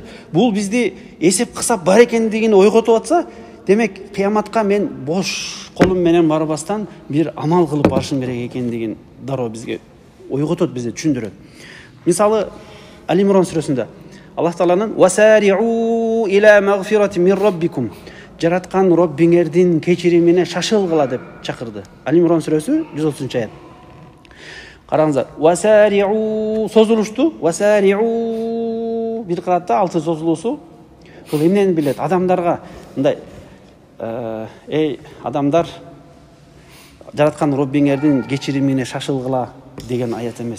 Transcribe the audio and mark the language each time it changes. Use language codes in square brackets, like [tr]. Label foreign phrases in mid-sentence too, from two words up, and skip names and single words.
[ky] Бул бизди эсеп кысап бар экендигин ойготуп атса, демек кыяматка мен бош колум менен барбастан бир амал кылып барышым керек экендигин дароо бизге ойготот, бизди түшүндүрөт. Мисалы, Ал-Имран сүрөсүндө Аллах Тааланын [ar] «وسارعوا إلى مغفرة من ربكم», [ky] жараткан Роббиңердин кечиримине шашылгыла деп чакырды. Ал-Имран сүрөсү 130-аят. Караңыздар. «Васари'у» созулушту. «Васари'у» бир кыратта алты созулуусу. Бул эмнени билет? Адамдарга мындай адамдар, жараткан Роббиңердин кечиримине шашылгыла деген аят эмес.